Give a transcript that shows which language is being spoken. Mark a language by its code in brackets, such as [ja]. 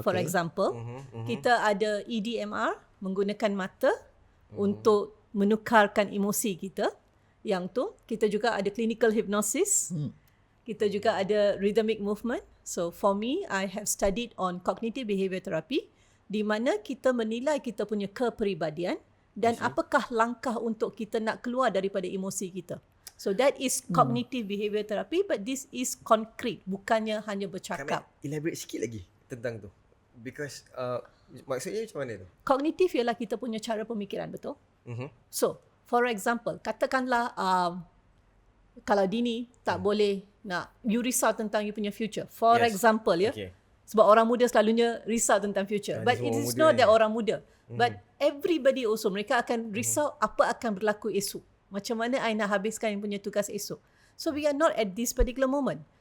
[en] For example, [ms] kita ada EDMR, menggunakan mata untuk menukarkan emosi kita. Yang tu, kita juga ada clinical hypnosis. Kita juga ada rhythmic movement. [en] So for me, I have studied on cognitive behavior therapy, [ms] di mana kita menilai kita punya kepribadian dan apakah langkah untuk kita nak keluar daripada emosi kita. [en] So that is cognitive behavior therapy, but this is concrete, [ms] bukannya hanya bercakap. Elaborate sikit lagi tentang tu. Because maksudnya macam mana tu? Kognitif ialah kita punya cara pemikiran, betul? [en] So, for example, [ms] katakanlah kalau Dini tak boleh nak, you risau tentang you punya future. [en] For example, ya. Okay. [ms] Sebab orang muda selalunya risau tentang future. [en] But it is not that [ms] orang muda. [en] But everybody also, [ms] mereka akan risau apa akan berlaku esok. Macam mana I nak habiskan yang punya tugas esok. [en] So we are not at this particular moment.